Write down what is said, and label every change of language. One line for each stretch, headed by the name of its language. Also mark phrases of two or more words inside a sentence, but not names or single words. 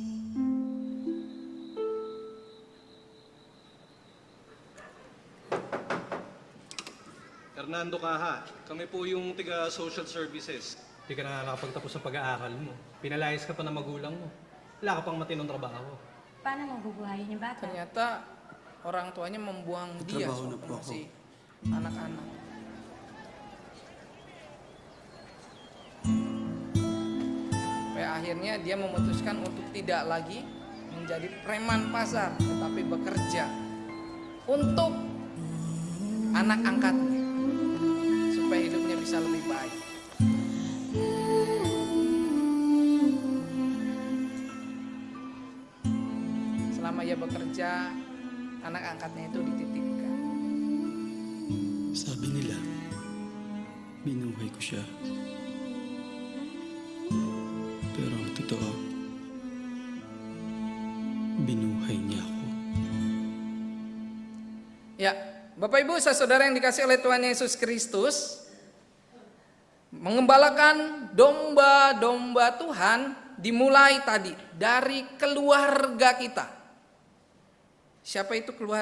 Filipino: Hernando Caja, kami po yung tiga
English: social services.
Filipino: Hindi ka na nakapagtapos ng pag-aaral mo. Pinalayas ka pa ng magulang mo. Wala ka pang matinong trabaho. Paano mabubuhayin yung bata?
Indonesian: Ternyata orang tuanya membuang dia waktu masih anak-anak. Sampai akhirnya dia memutuskan untuk tidak lagi menjadi preman pasar, tetapi bekerja untuk anak angkatnya supaya hidupnya bisa lebih baik. Selama ia bekerja, anak angkatnya itu dititipkan.
Filipino: Sabi nila, binuhay ko siya. Pero ang totoo, binuhay niya ako.
Indonesian: Ya, Bapak Ibu, saudara yang dikasih oleh Tuhan Yesus Kristus, mengembalakan domba-domba Tuhan dimulai tadi dari keluarga kita. Siapa itu keluarga?